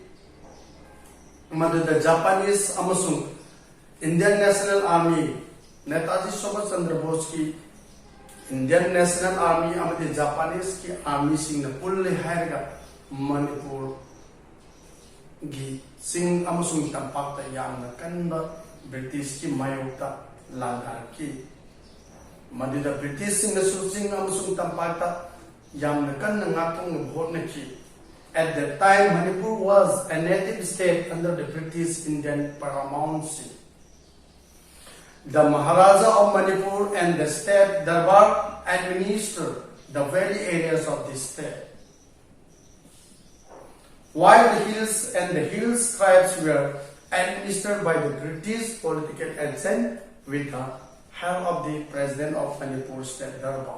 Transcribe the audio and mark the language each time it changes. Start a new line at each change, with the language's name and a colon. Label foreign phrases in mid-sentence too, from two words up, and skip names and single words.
Manipuri: The Japanese amasung Indian National Army Netaji Subhash Chandra Bose ki Indian National Army amadi Japanese ki army sing na pulle hairga Manipur gi sing amasung tampak ta yamna kanba British ki mayokta landar ki madida British sing na sing amasung tampak ta yamna kan ngatung bhot na ki.
English: At that time, Manipur was a native state under the British Indian paramountcy. The Maharaja of Manipur and the state Darbar administered the valley areas of the state, while the hills and the hills tribes were administered by the British political agent with the help of the President of Manipur State Darbar.